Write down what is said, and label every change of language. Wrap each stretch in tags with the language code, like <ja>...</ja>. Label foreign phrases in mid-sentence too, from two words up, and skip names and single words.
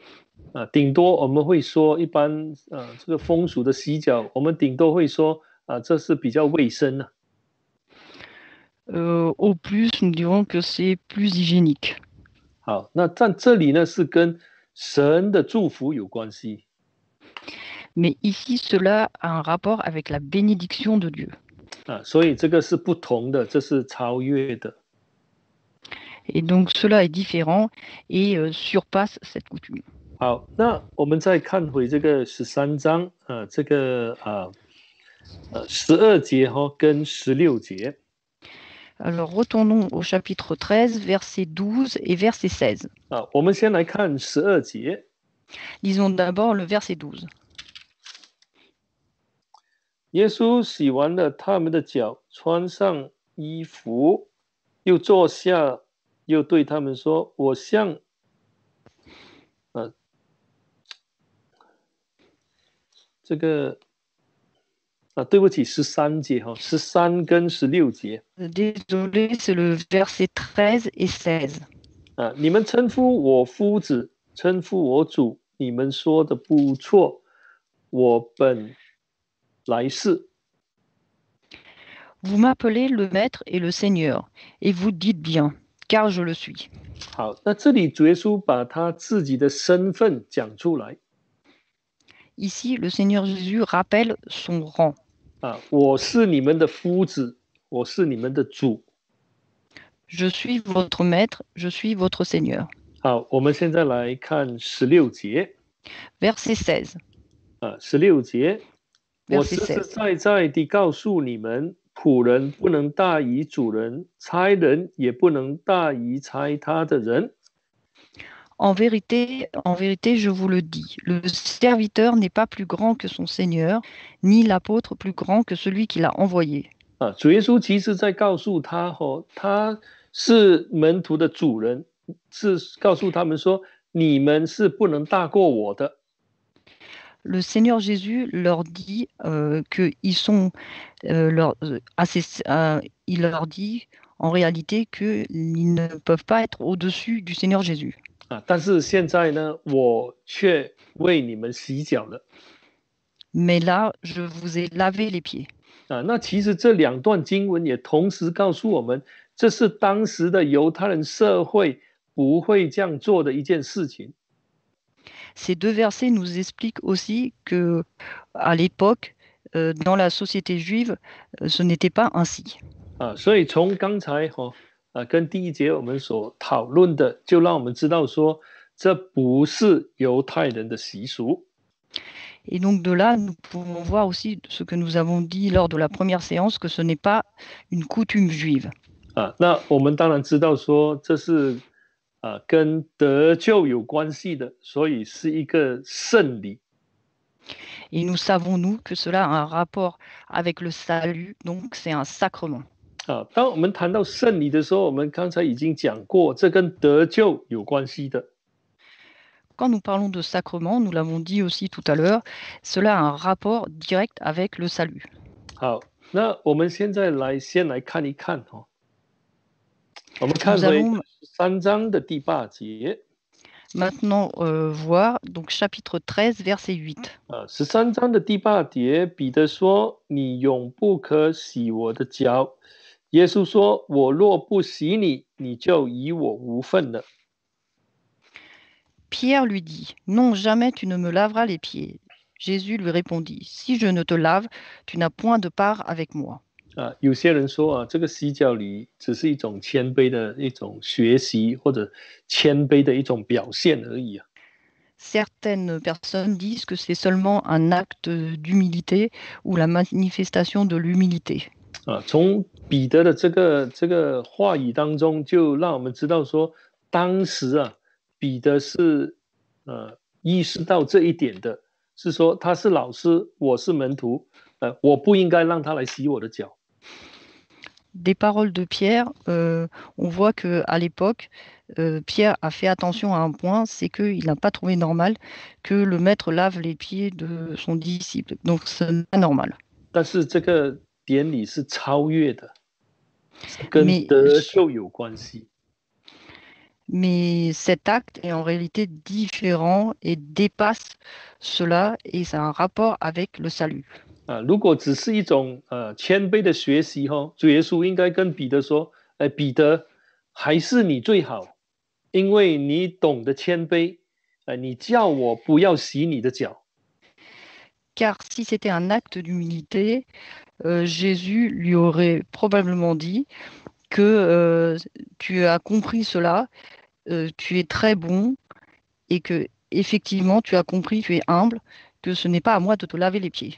<zh>顶多我们会说一般这个风俗的洗脚，我们顶多会说这是比较卫生的。</zh> <fr>Au plus, nous dirons que c'est plus hygiénique.</fr> <zh>好，那在这里呢是跟神的祝福有关系。</zh> <fr>Mais ici, cela a un rapport avec la bénédiction de Dieu.</fr> <zh>所以这个是不同的，这是超越的。</zh> <fr>Et donc cela est différent et surpasse cette coutume.</fr> <zh>好，那我们再看回这个13章这个12节跟16节。</zh> <fr>Alors retournons au chapitre 13, verset 12 et verset 16.</fr> <zh>我们先来看12节。</zh> <fr>Lisons d'abord le verset 12.</fr> <zh>耶稣洗完了他们的脚，穿上衣服，又坐下，又对他们说：“我向这个对不起，13节13跟16节。</zh> <fr>Désolé, c'est le verset 13 et 16.</fr> <zh>你们称呼我夫子，称呼我主，你们说的不错，我本来是。</zh> <fr>Vous m'appelez le Maître et le Seigneur, et vous dites bien, car je le suis.</fr> <zh>好，那这里主耶稣把他自己的身份讲出来。</zh> <fr>Ici, le Seigneur Jésus rappelle son rang.</fr> <zh>我是你们的夫子，我是你们的主。</zh> <fr>Je suis votre maître, je suis votre Seigneur.</fr> <zh>好，我们现在来看16节。</zh> <fr>Verset 16.</fr> <zh>16节，我</zh> <fr>Verset</fr> <zh>实实</zh> <fr>16.</fr> <zh>在在地告诉你们，仆人不能大于主人，差人也不能大于差他的人。</zh> <fr>En vérité, je vous le dis, le serviteur n'est pas plus grand que son Seigneur, ni l'apôtre plus grand que celui qui l'a envoyé.</fr> <zh>主耶稣其实在告诉他是门徒的主人，是告诉他们说，你们是不能大过我的。</zh> <fr>Le Seigneur Jésus leur dit qu'ils sont il leur dit en réalité qu'ils ne peuvent pas être au-dessus du Seigneur Jésus.</fr> <zh>但是现在呢，我却为你们洗脚了。</zh> <fr>Mais là, je vous ai lavé les pieds.</fr> <zh>那其实这两段经文也同时告诉我们，这是当时的犹太人社会不会这样做的一件事情。</zh> <fr>Ces deux versets nous expliquent aussi que, à l'époque, dans la société juive, ce n'était pas ainsi.</fr> <zh>所以从刚才跟第一节我们所讨论的，就让我们知道说，这不是犹太人的习俗。</zh> <fr>Et donc de là, nous pouvons voir aussi ce que nous avons dit lors de la première séance, que ce n'est pas une coutume juive.</fr> <zh>那我们当然知道说，这是跟得救有关系的，所以是一个圣礼。</zh> <fr>Et nous savons, nous, que cela a un rapport avec le salut, donc c'est un sacrement.</fr> <zh>当我们谈到圣礼的时候，我们刚才已经讲过，这跟得救有关系的。</zh> <fr>Quand nous parlons de sacrement, nous l'avons dit aussi tout à l'heure, cela a un rapport direct avec le salut.</fr> <zh>好，那我们现在先来看一看我们看回3章的第8节。</zh> <fr>Maintenant, voir donc chapitre 13, verset 8.</fr> <zh>13 章的第8节，彼得说：“你永不可洗我的脚。” 耶稣说：“我若不洗你，你就与我无份了。”</zh> <fr>Pierre lui dit, « Non, jamais tu ne me laveras les pieds. » Jésus lui répondit, « Si je ne te lave, tu n'as point de part avec moi. »</fr> <zh>有些人说这个洗脚礼只是一种谦卑的一种学习，或者谦卑的一种表现而已。</zh> <fr>Certaines personnes disent que c'est seulement un acte d'humilité ou la manifestation de l'humilité.</fr> <zh>从彼得的这个话语当中，就让我们知道说，当时彼得是意识到这一点的，是说他是老师，我是门徒，我不应该让他来洗我的脚。</zh> <fr>Des paroles de Pierre, on voit qu'à l'époque, Pierre a fait attention à un point, c'est qu'il n'a pas trouvé normal que le maître lave les pieds de son disciple. Donc, ce n'est pas normal.</fr> <zh>但是这个典礼是超越的，跟得救有关系。</zh> <fr>Mais cet acte est en réalité différent et dépasse cela et ça a un rapport avec le salut.</fr> <zh>如果只是一种谦卑的学习主耶稣应该跟彼得说：“彼得，还是你最好，因为你懂得谦卑，你叫我不要洗你的脚。”</zh> <fr>Car si c'était un acte d'humilité, Jésus lui aurait probablement dit que tu as compris cela, tu es très bon et que effectivement tu as compris, tu es humble, que ce n'est pas à moi de te laver les pieds.</fr>